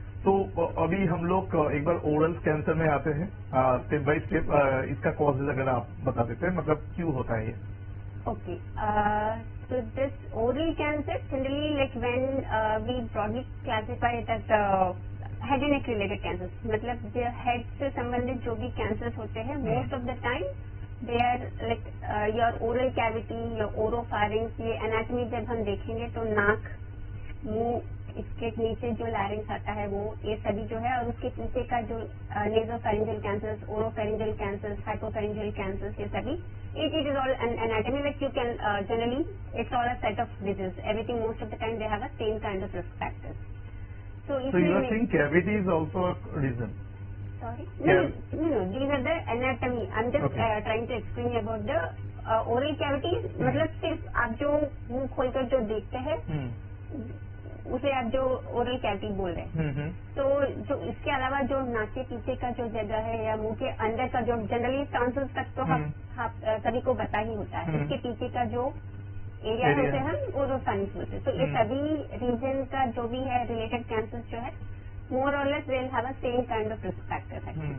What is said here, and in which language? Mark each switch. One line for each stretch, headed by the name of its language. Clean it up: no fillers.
Hindi: तो अभी हम लोग एक बार ओरल कैंसर में आते हैं, स्टेप बाय स्टेप इसका कॉजेज अगर आप बता देते हैं, मतलब क्यों होता है ये?
English: Okay. So this oral cancer generally like when we broadly classify it as head and neck related cancers,
Hindi: मतलब जो head से संबंधित जो भी cancers होते हैं
English: most of the time they are like your oral cavity, your oropharynx,
Hindi: ये anatomy जब हम देखेंगे तो नाक, मुंह
English: इसके नीचे जो लैरिंग्स आता है वो, ये सभी जो है, और उसके पीछे का जो nasopharyngeal cancers, oropharyngeal cancers, hypopharyngeal cancers, ये सभी, it is all an anatomy that you can generally, it's all a set of diseases. Everything, most of the time they have a same kind of risk factors. So you are saying cavity is also a reason? Sorry? No, these are the anatomy. I'm just trying to explain about the oral cavities.
Hindi: मतलब सिर्फ आप जो मुंह खोलकर जो देखते हैं, उसे आप जो ओरल कैविटी बोल रहे हैं। तो जो इसके अलावा जो नाक के पीछे का जो जगह है या मुंह के अंदर का जो जनरली टॉन्सिल्स तक तो हम सभी को पता ही होता है, इसके पीछे का जो एरिया है उसे हम ओरोफेरिंक्स बोलते हैं। तो ये सभी रीजन का जो भी है रिलेटेड कैंसर जो है,
English: more और less will have a same kind of risk factors
Hindi: है।